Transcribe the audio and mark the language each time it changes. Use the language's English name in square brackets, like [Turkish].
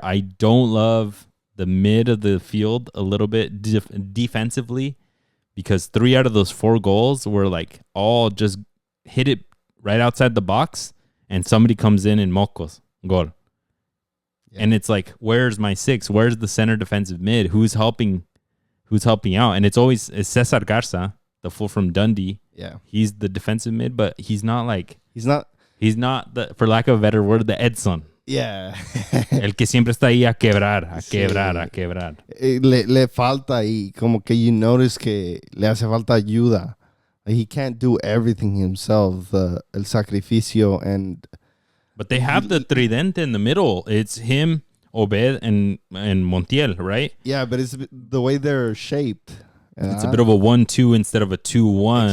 [English] I don't love the mid of the field a little bit defensively, because 3 out of those 4 goals were like all just hit it right outside the box, and somebody comes in and mocos, goal. Yeah. And it's like, where's my 6? Where's the center defensive mid? Who's helping out? And it's Cesar Garza, the fool from Dundee. Yeah. He's the defensive mid, but he's not the, for lack of a better word, the Edson. Yeah. [Spanish] El que siempre está ahí a quebrar. Le falta ahí, como que [English] you notice [Spanish] que le hace falta ayuda. [English] Like, he can't do everything himself, [Spanish] el sacrificio, [English] but they have the tridente in the middle. It's him, Obed, and Montiel, right? Yeah, but it's the way they're shaped. It's a bit of a 1-2 instead of a 2-1.